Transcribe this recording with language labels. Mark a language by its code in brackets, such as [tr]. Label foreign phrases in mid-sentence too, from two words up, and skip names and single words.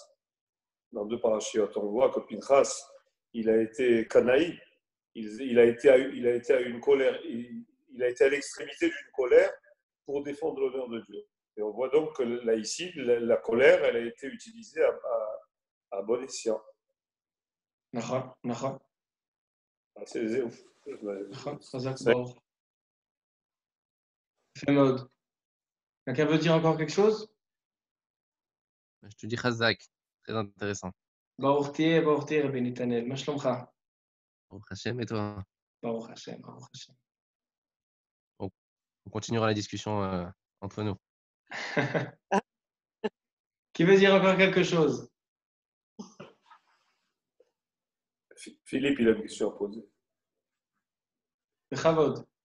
[fr] Dans deux parachiotes, on voit que Pinchas, il a été canaï, il a été à une colère, il a été à l'extrémité d'une colère pour défendre l'honneur de Dieu. Et on voit donc que là, ici, la colère, elle a été utilisée à bon escient. [he] נכון. זהו. חזק ברוך. יפה מאוד. [fr] Quelqu'un veut dire encore quelque chose? Je te dis Chazak, très intéressant. [he] ברוך תהיה, רבי נתנאל. מה שלומך? ברוך השם [fr] et toi? [he] ברוך השם. [fr] On continuera la discussion entre nous. Qui veut dire encore quelque chose? Philippe, il a une question à poser. Bechavod.